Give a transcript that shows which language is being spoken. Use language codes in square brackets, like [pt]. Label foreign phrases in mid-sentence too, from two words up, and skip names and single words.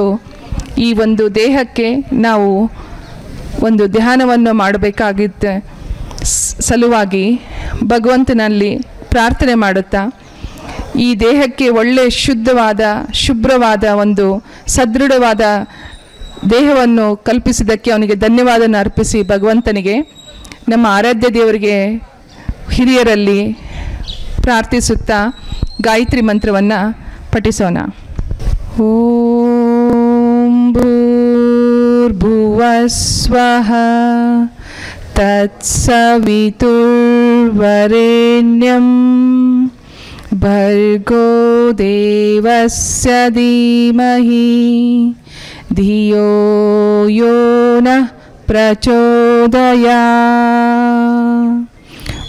[kn] ಈ ಒಂದು ದೇಹಕ್ಕೆ ನಾವು ಒಂದು ಧ್ಯಾನವನ್ನು ಮಾಡಬೇಕಾಗಿದ್ದ ಸಲುವಾಗಿ ಭಗವಂತನಲ್ಲಿ ಪ್ರಾರ್ಥನೆ ಮಾಡುತ್ತಾ ಈ ದೇಹಕ್ಕೆ ಒಳ್ಳೆಯ ಶುದ್ಧವಾದ ಶುಭ್ರವಾದ ಒಂದು ಸದೃಢವಾದ ದೇಹವನ್ನು ಕಲ್ಪಿಸಿದ್ದಕ್ಕೆ ಅವನಿಗೆ ಧನ್ಯವಾದವನ್ನು ಅರ್ಪಿಸಿ ಭಗವಂತನಿಗೆ ನಮ್ಮ ಆರಾಧ್ಯ ದೇವರಿಗೆ ಹಿರಿಯರಲ್ಲಿ ಪ್ರಾರ್ಥಿಸುತ್ತಾ ಗಾಯತ್ರಿ ಮಂತ್ರವನ್ನು ಪಠಿಸೋಣ. [sa] ಓಂ ಭೂರ್ಭುವಸ್ವಃ ತತ್ಸವಿತುರ್ವರೆಣ್ಯಂ ಭರ್ಗೋ ದೇವಸ್ಯ ಧೀಮಹಿ ಧಿಯೋ ಯೋ ನಃ ಪ್ರಚೋದಯಾತ್.